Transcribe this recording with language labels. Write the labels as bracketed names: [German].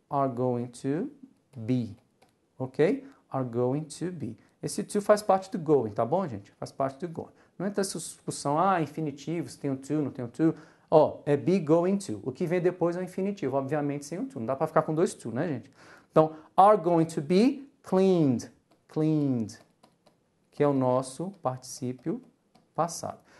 [English] Are going to be, ok? Are going to be. [Portuguese] Esse to faz parte do going, tá bom, gente? Faz parte do going. Não entra essa discussão, infinitivo, se tem o to, não tem o to. Ó, é be going to. O que vem depois é o infinitivo, obviamente sem o to. Não dá para ficar com dois to, né, gente? [English] Então, are going to be cleaned. [Portuguese] Cleaned, que é o nosso particípio passado.